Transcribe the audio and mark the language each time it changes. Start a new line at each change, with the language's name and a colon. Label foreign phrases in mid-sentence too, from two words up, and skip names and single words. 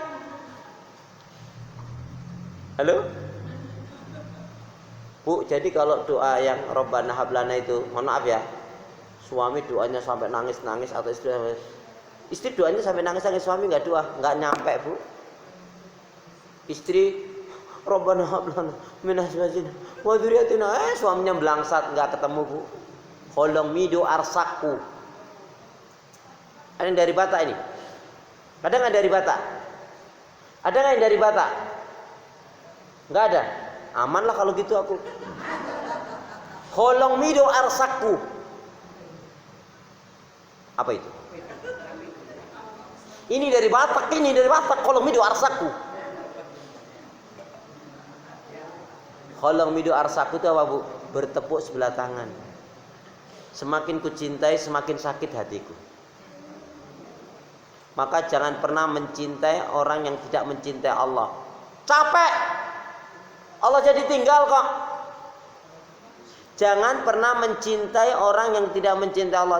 Indonesian: Halo? Bu, jadi kalau doa yang
Arabic: ربنا هب لنا
Indonesian: itu, mohon maaf ya, suami doanya sampai nangis-nangis atau istri doanya sampai nangis-nangis, suami nggak doa, nggak nyampe, Bu.
Arabic: Istri ربنا هب لنا من أزواجنا وذرياتنا,
Indonesian: suaminya belangsat, nggak ketemu, Bu.
Batak Toba: Holong mido arsaku.
Indonesian: Ada yang dari Batak ini? Ada nggak dari Batak? Ada nggak yang dari Batak? Nggak ada. Aman lah kalau gitu aku.
Batak Toba: Holong mido arsaku.
Indonesian: Apa itu? Ini dari Batak,
Batak Toba: holong mido arsaku. Holong mido arsaku
Indonesian: itu apa, Bu? Bertepuk sebelah tangan. Semakin ku cintai, semakin sakit hatiku. Maka jangan pernah mencintai orang yang tidak mencintai Allah. Capek. Allah jadi tinggal kok. Jangan pernah mencintai orang yang tidak mencintai Allah.